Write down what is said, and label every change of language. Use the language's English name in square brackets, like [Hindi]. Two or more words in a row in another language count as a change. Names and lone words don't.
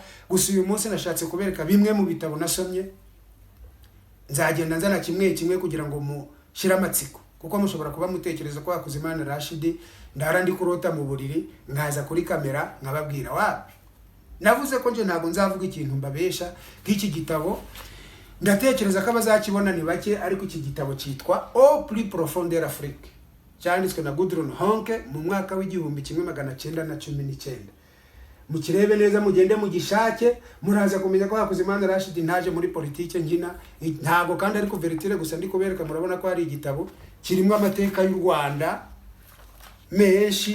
[Kinyarwanda] Gusa uyu munsi nashatse kubereka bimwe mu bitabo nasomye, nzagenda nzana kimwe kimwe kugira ngo mushire amatsiko, kuko mushobora kuba mutekereza ko Hakuzimana Rashid ndara ndi kurota mu buriri nkaza kuri kamera nkababwira wapi. Navuze ko nje ntago nzavuga ikintu mbabesha. Nk'iki gitabo ndatekereza ko abazakibona ni bake, ariko iki gitabo cyitwa Au plus profond de l'Afrique, cyanditswe na Gudrun Honke mu mwaka w'1919. Mukirebe neza, mugende mugishake, muraza kumenya ko Hakuzimana Rashid ntaje muri politike nkina, ntago kandi ariko veritire gusa ndi kubereka. Murabona ko hari igitabo kirimo amateka y'u Rwanda menshi.